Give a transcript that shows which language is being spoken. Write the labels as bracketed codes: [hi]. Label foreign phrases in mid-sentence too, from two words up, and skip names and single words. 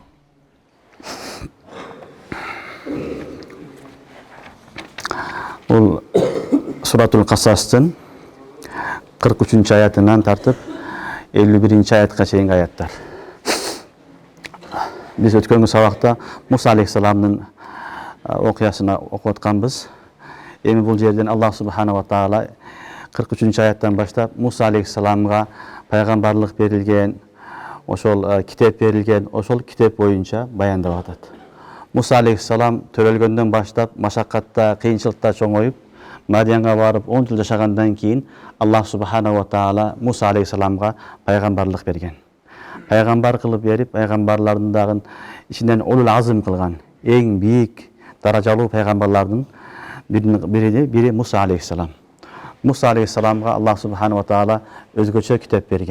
[ky] Бул Суратул Касастын 43 аятынан тартып 51 аятка чейинки аяттар. Биз өткөнкү сабакта Муса алейхисаламдын окуясын окуп атканбыз. Эми бул жерден Аллах [ar] سبحانه وتعالى [ky] 43 аяттан баштап Муса алейхисаламга пайгамбарлык берилген, ошол китеп берилген, ошол китеп боюнча баяндап атат. Муса алейхисалам төрөлгөндөн баштап машаккатта, кыйынчылыкта чоңоюп, Мадиянга барып 10 жыл жашагандан кийин Аллах [ar] سبحانه وتعالى [ky] Муса алейхисаламга пайгамбарлык берген. Пайгамбар кылып берип, пайгамбарлардын дагы ичинен [ar] أولو العزم [ky] кылган, эң бийик даражалуу пайгамбарлардын бири Муса алейхисалам. Муса алейхисаламга Аллах [ar] سبحانه وتعالى [ky] өзгөчө китеп берген.